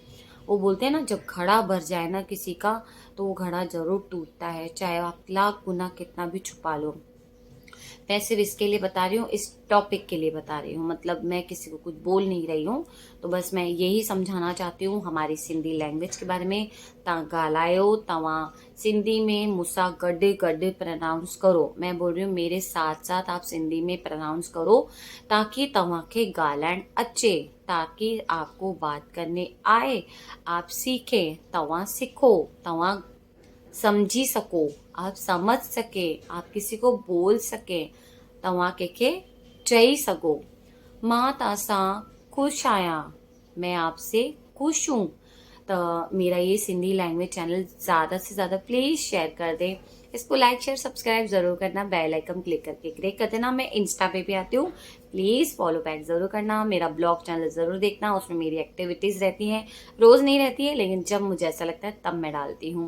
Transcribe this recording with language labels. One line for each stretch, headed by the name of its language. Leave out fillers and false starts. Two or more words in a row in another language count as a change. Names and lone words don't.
Hindi: वो बोलते हैं ना जब घड़ा भर जाए ना किसी का तो वो घड़ा जरूर टूटता है, चाहे आप लाख गुना कितना भी छुपा लो। मैं सिर्फ इसके लिए बता रही हूँ, इस टॉपिक के लिए बता रही हूँ, मतलब मैं किसी को कुछ बोल नहीं रही हूँ। तो बस मैं यही समझाना चाहती हूँ हमारी सिंधी लैंग्वेज के बारे में।
Sindhi: तव्हां ॻाल्हायो, तव्हां सिंधी में मूंसां गॾु गॾु प्रनाउंस करो।
Hindi: मैं बोल रही हूँ मेरे साथ साथ आप सिंधी में प्रनाउंस करो ताकि
Sindhi: तव्हांखे ॻाल्हाइण अचे,
Hindi: ताकि आपको बात करने आए, आप सीखें,
Sindhi: तव्हां सिखो, तव्हां समझी सको,
Hindi: आप समझ सके, आप किसी को बोल सके,
Sindhi: तव्हां कंहिंखे चई सघो मां तव्हां खुश आहियां,
Hindi: मैं आपसे खुश हूँ। तो मेरा ये सिंधी लैंग्वेज चैनल ज़्यादा से ज़्यादा
English: please share
Hindi: कर दें, इसको
English: like share subscribe
Hindi: ज़रूर करना,
English: bell icon click
Hindi: करके क्लिक कर देना। मैं इंस्टा पे भी आती हूँ,
English: please follow back
Hindi: ज़रूर करना। मेरा
English: blog channel
Hindi: ज़रूर देखना, उसमें मेरी एक्टिविटीज़ रहती हैं, रोज़ नहीं रहती है लेकिन जब मुझे ऐसा लगता है तब मैं डालती हूँ।